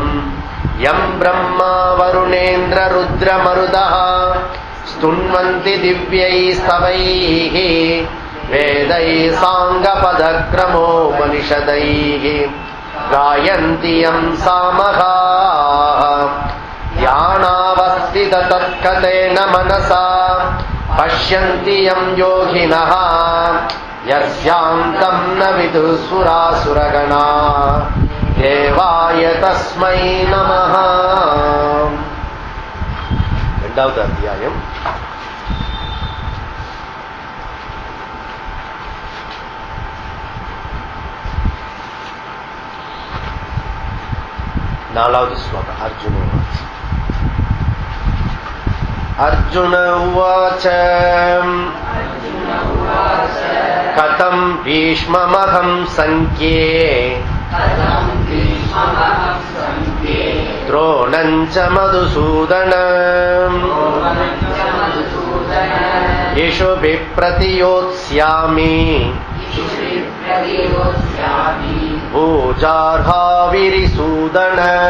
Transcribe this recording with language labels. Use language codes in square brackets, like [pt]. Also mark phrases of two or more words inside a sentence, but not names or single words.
[sa] यं ब्रह्मा वरुणेन्द्र रुद्रमरुदः स्तुन्वन्ति दिव्यैस्तवैः वेदैः साङ्गपदक्रमोपनिषदैः गायन्ति यं सामगाः। ध्यानावस्थिततत्कतेन मनसा पश्यन्ति यं योगिनः यस्यान्तं न विदुः सुरासुरगणाः देवाय तस्मै नमः। [ta] இரண்டாவது அத்தியாயம். நாலாவது ஸ்லோகம். [sa] अर्जुन उवाच कथं भीष्ममहं सङ्ख्ये द्रोणञ्च मधुसूदन इषुभिः प्रतियोत्स्यामि भूजार्हाविरिसूदन।